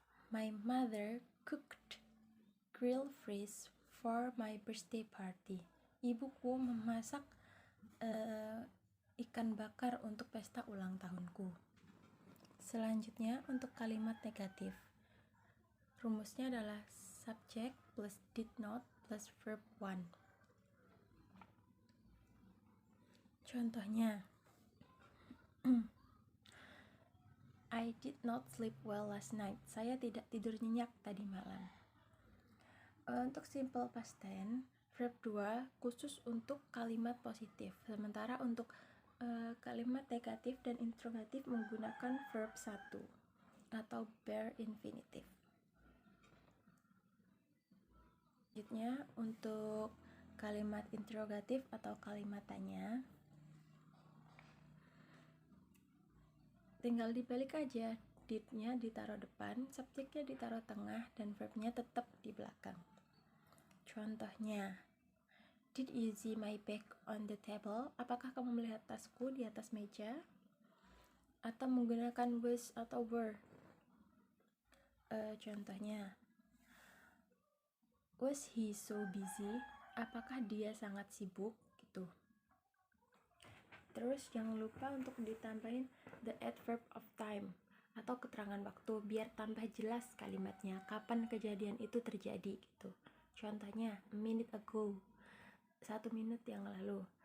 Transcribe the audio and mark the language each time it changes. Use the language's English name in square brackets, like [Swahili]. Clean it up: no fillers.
[English] My mother cooked grilled fish for my birthday party. [Indonesian] Ibuku memasak ikan bakar untuk pesta ulang tahunku. Selanjutnya untuk kalimat negatif. Rumusnya adalah subject plus did not plus verb 1. [English] Contohnya, I did not sleep well last night. [Indonesian] Saya tidak tidur nyenyak tadi malam. Untuk simple past tense, verb 2 khusus untuk kalimat positif. Sementara untuk kalimat negatif dan interrogatif menggunakan verb 1 atau bare infinitive. Selanjutnya untuk kalimat interrogatif atau kalimat tanya, tinggal dibalik aja, did-nya ditaruh depan, subjeknya ditaruh tengah, dan verbnya tetap di belakang. Contohnya, [English] did you see my bag on the table? [Indonesian] Apakah kamu melihat tasku di atas meja? Atau menggunakan was atau were. Contohnya, [English] was he so busy? [Indonesian] Apakah dia sangat sibuk? Gitu. Terus jangan lupa untuk ditambahin [English] the adverb of time [Indonesian] atau keterangan waktu biar tambah jelas kalimatnya, kapan kejadian itu terjadi gitu. Contohnya, [English] a minute ago, [Indonesian] 1 menit yang lalu.